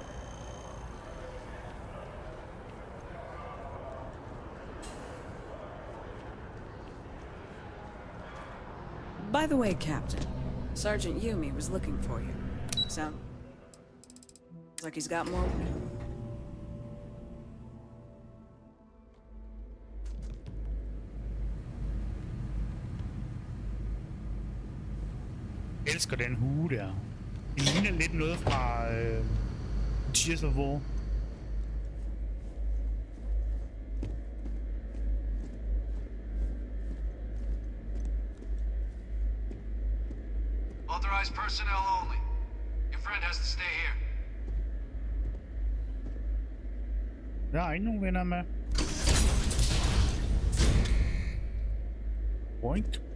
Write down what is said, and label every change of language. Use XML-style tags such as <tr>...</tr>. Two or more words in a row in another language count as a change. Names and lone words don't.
<en>By the way, Captain, Sergeant Yumi was looking for you. Sounds like he's got more.</en> <da>Jeg elsker den hue der. Det ligner lidt noget fra Hvor.</da> <en>Authorized personnel only. Your friend has to stay here.</en> <da>Jeg har ikke nogen venner med.</da> <en>Point.</en>